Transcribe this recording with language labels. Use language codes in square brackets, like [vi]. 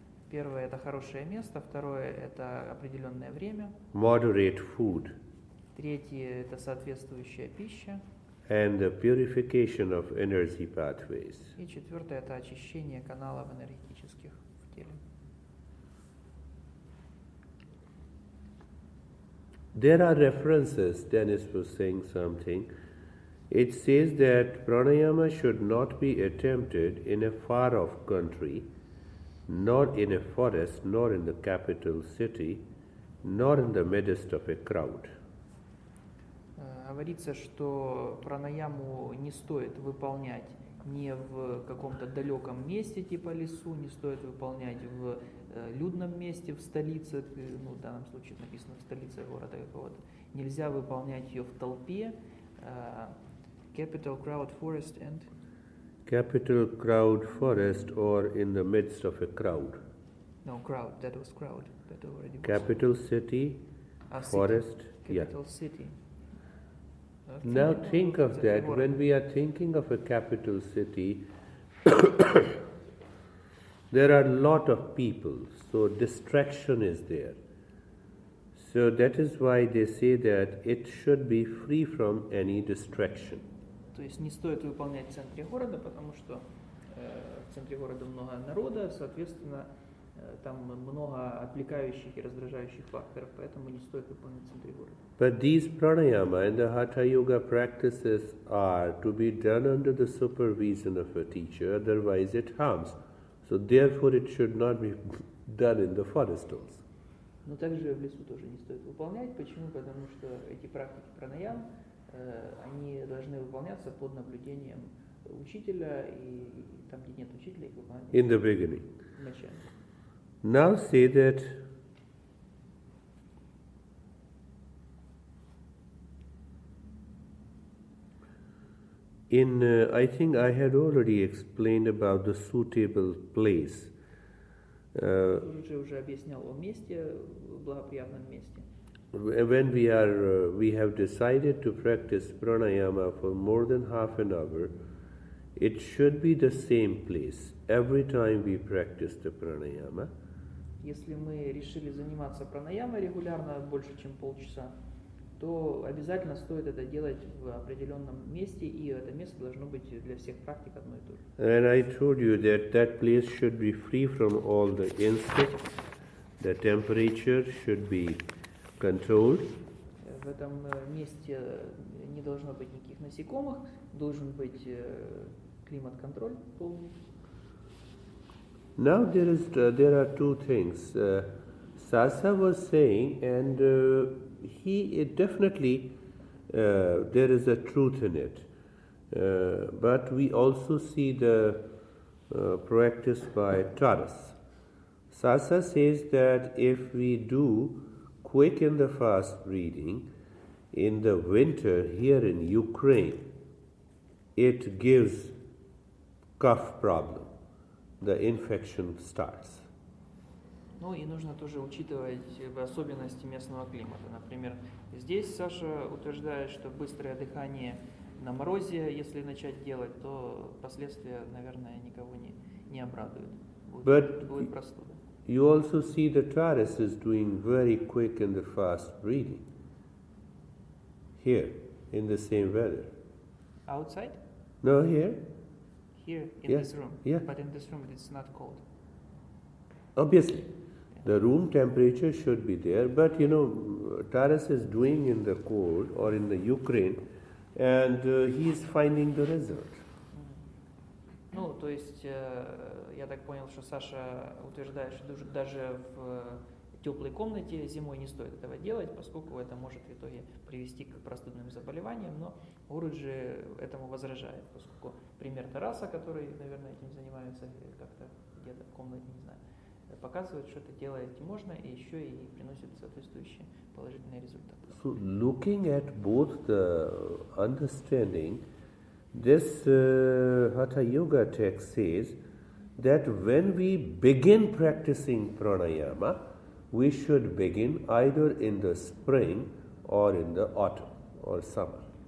[ru] Первое – это хорошее место, второе – это определенное время, [en] moderate food, [ru] третье – это соответствующая пища, [en] and the purification of energy pathways. [ru] и четвертое – это очищение каналов энергетических в теле. [en] There are references, Dennis was saying something. It says that pranayama should not be attempted in a far-off country, nor in a forest, nor in the capital city, nor in the midst of a crowd. [ru] Говорится, что пранаяму не стоит выполнять не в каком-то далеком месте, типа лесу, не стоит выполнять в людном месте, в столице, ну, в данном случае написано в столице города какого-то. Нельзя выполнять ее в толпе. [en] Capital, crowd, forest and... Capital, crowd, forest, or in the midst of a crowd. No, crowd, that was crowd. That already was. Capital city, forest, Capital city. Now think of that, when we are thinking of a capital city, there are a lot of people, so distraction is there. So that is why they say that it should be free from any distraction. [ru] То есть не стоит выполнять в центре города, потому что в центре города много народа, соответственно, там много отвлекающих и раздражающих факторов, поэтому не стоит выполнять в центре города. [en] But these pranayama and the Hatha Yoga practices are to be done under the supervision of a teacher, otherwise it harms. So therefore it should not be done in the forest also. [ru] Но также в лесу тоже не стоит выполнять. Почему? Потому что эти практики пранаям, они должны выполняться под наблюдением учителя, и там, где нет учителя, их выполнять [en] In the beginning. [ru] вначале. [en] Now say that I think I had already explained about the suitable place. [ru] Уже объяснял о месте, благоприятном месте. [en] When we have decided to practice pranayama for more than half an hour, it should be the same place every time we practice the pranayama. [ru] Если мы решили заниматься пранаямой регулярно больше, чем полчаса, то обязательно стоит это делать в определенном месте, и это место должно быть для всех практик одно и то же. [en] And I told you that that place should be free from all the insects, the temperature should be controlled. [ru] В этом месте не должно быть никаких насекомых, должен быть климат-контроль полный. [en] Now there are two things. Sasa was saying, and definitely there is a truth in it. But we also see the practice by Taras. Sasa says that if we do quick and the fast breathing in the winter here in Ukraine, it gives cough problem. The infection starts. [ru] Ну и нужно тоже учитывать особенности местного климата. Например, здесь Саша утверждает, что быстрое дыхание на морозе, если начать делать, то последствия, наверное, никого не обрадуют. Будет простуда. [en] You also see the Taras is doing very quick and the fast breathing here in the same weather. Outside? No, here. Here, in Yeah, this room. yeah. But in this room it's not cold. Obviously, the room temperature should be there, but Taras is doing in the cold or in the Ukraine, and he is finding the result. [ru] Ну, то есть, я так понял, что Саша утверждает, что даже в теплой комнате зимой не стоит этого делать, поскольку это может в итоге привести к простудным заболеваниям, но Гуруджи этому возражает, поскольку пример Тараса, который, наверное, этим занимается как-то где-то в комнате, не знаю, показывает, что это делать можно и еще и приносит соответствующие положительные результаты. [en] So, looking at both the understanding, this Hatha Yoga text says that when we begin practicing pranayama, we should begin either in the spring or in the autumn or summer.